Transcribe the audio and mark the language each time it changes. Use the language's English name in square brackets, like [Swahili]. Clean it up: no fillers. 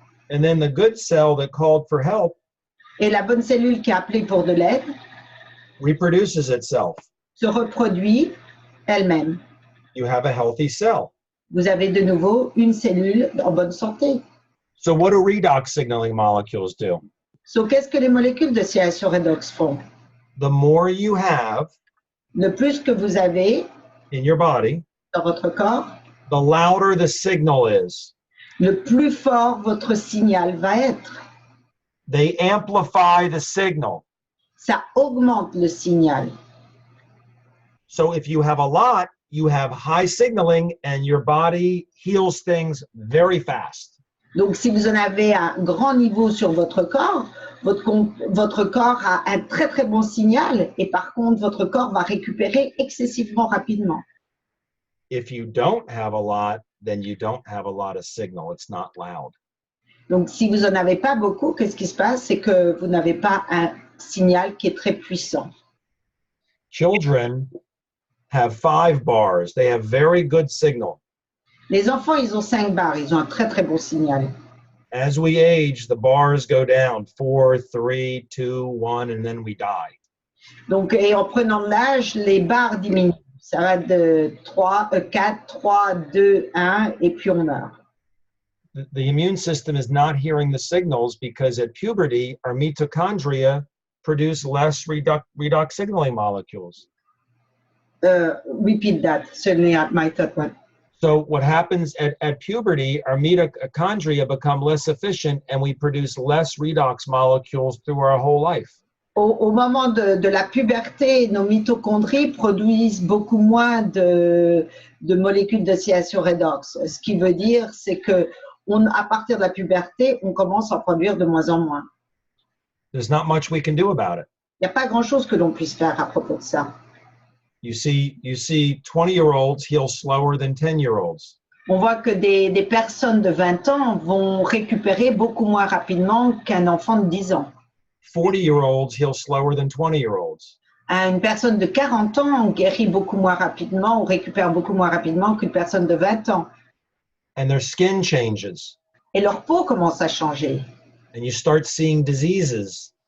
[English] And then the good cell that called for help, [French] et la bonne cellule qui a appelé pour de l'aide, [English] reproduces itself. [French] Se reproduit elle-même. [English] You have a healthy cell. [French] Vous avez de nouveau une cellule en bonne santé. [English] So what do redox signaling molecules do? [French] So qu'est-ce que les molécules de signalisation redox font? [English] The more you have, [French] le plus que vous avez [English] in your body, [French] dans votre corps, [English] the louder the signal is. [French] Le plus fort votre signal va être. [English] They amplify the signal. [French] Ça augmente le signal. [English] So if you have a lot, you have high signaling and your body heals things very fast. [French] Donc si vous en avez un grand niveau sur votre corps, votre corps a un très très bon signal et par contre votre corps va récupérer excessivement rapidement. [English] If you don't have a lot, then you don't have a lot of signal. It's not loud. [French] Donc si vous en avez pas beaucoup, qu'est-ce qui se passe? C'est que vous n'avez pas un signal qui est très puissant. [English] Children have 5 bars. They have very good signal. [French] Les enfants, ils ont 5 barres, ils ont un très très bon signal. [English] As we age, the bars go down 4, 3, 2, 1, and then we die. [French] Donc, et en prenant de l'âge, les barres diminuent. Ça va de 4, 3, 2, 1, et puis on meurt. [English] The immune system is not hearing the signals because at puberty, our mitochondria produce less redox signaling molecules. Repeat that, certainly my third one. So what happens at puberty, our mitochondria become less efficient and we produce less redox molecules through our whole life. [French] Au moment de la puberté, nos mitochondries produisent beaucoup moins de molécules d'oxydation redox. Ce qui veut dire, c'est que à partir de la puberté, on commence à en produire de moins en moins. [English] There's not much we can do about it. [French] Il n'y a pas grand-chose que l'on puisse faire à propos de ça. [English] You see 20-year-olds heal slower than 10-year-olds. [French] On voit que des personnes de 20 ans vont récupérer beaucoup moins rapidement qu'un enfant de 10 ans. [English] 40-year-olds heal slower than 20-year-olds. [French] Une personne de 40 ans guérit beaucoup moins rapidement ou récupère beaucoup moins rapidement qu'une personne de 20 ans. [English] And their skin changes. [French] Et leur peau commence à changer. [English] And you start seeing diseases.